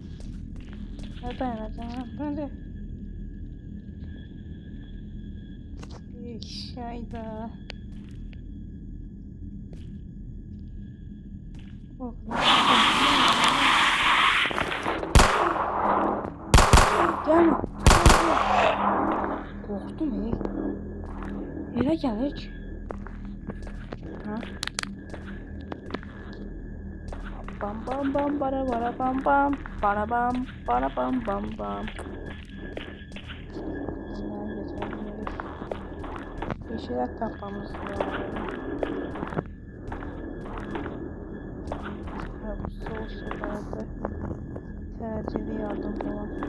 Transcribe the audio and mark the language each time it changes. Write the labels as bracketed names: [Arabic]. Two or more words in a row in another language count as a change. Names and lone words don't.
[Turkish] Neden? Şeyda. Gelme. Korktum Nereye geldik? Ha? Bam bam bam bara bara bam bam bara bam bara bam bam bam. Bir şeyler tapmamız lazım. Bu soğuklarda tercihli yardım falan.